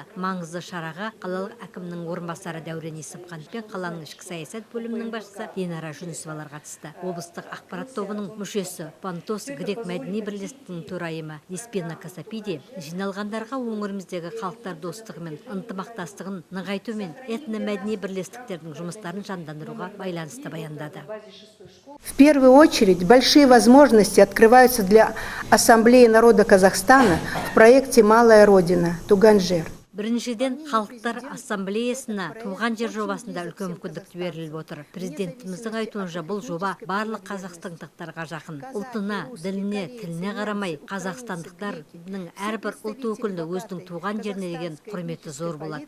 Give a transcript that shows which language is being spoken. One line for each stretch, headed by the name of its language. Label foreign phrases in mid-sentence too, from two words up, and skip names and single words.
Kazakh: Маңызды шараға қалалық әкімнің орынбасары Дәурен Есімханов пен қаланың ішкі саясат бөлімінің басшысы Динара Жүнісовалар қатысты. Облыстық ақпарат тобының мүшесі Пантос грек мәдени бірлестігінің төрайымы Еспена Касапиди жиналғандарға өңіріміздегі халықтар достығы мен ынтымақтастығын нығайту мен этномәдени бірлестіктердің жұмыстарын жандандыруға байланысты баяндады.
Russian: В первую очередь, большие возможности открываются для Ассамблеи народа Казахстана в проекте «Малая Родина» Туганжер.
Kazakh: Біріншіден, халықтар ассамблеясына туған жер жобасында үлкен мүмкіндік беріліп отыр. Президентіміздің айтуынша бұл жоба барлық қазақстандықтарға жақын. Ұлтына, діліне, тіліне қарамай, қазақстандықтардың әрбір ұлт өкіліне өзінің туған жеріне деген құрметі зор болады.